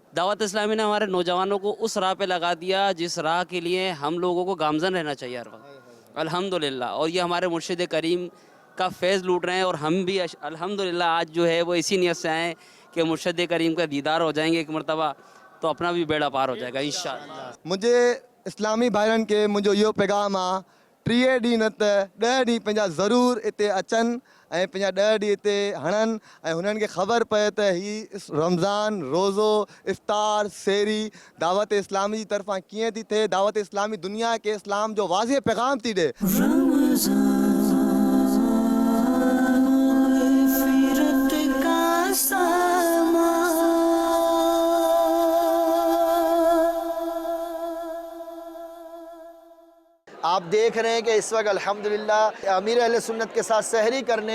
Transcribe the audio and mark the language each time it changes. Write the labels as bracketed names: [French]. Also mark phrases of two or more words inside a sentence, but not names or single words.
[Urdu] دعوت اسلامی نے ہمارے نوجوانوں کو اس راہ پہ لگا دیا جس راہ کے لیے ہم لوگوں کو گامزن رہنا چاہیے ہر وقت، الحمدللہ، اور یہ ہمارے مرشد کریم کا فیض لوٹ رہے ہیں، اور ہم بھی الحمدللہ آج جو ہے وہ اسی نیت سے آئے کہ مرشد کریم کا دیدار ہو جائیں گے ایک مرتبہ تو اپنا بھی بیڑا پار ہو جائے گا انشاءاللہ۔ [Sindhi] مجھے اسلامی بھائرن کے मुंहिंजो इहो पैगाम आहे 3 ॾींहं न त 10 ॾींहं पंहिंजा ज़रूरु हिते अचनि ऐं पंहिंजा 10 ॾींहं हिते हणनि ऐं हुननि खे ख़बर पए त हीउ रमज़ान रोज़ो इफ़्तार सेरी दावत इस्लामी जी तरफ़ां कीअं थी थिए, दावत इस्लामी दुनिया खे इस्लाम जो वाज़े पैगाम थी ॾिए। [Urdu] آپ دیکھ رہے ہیں کہ اس وقت الحمدللہ امیر اہل سنت کے ساتھ سحری کرنے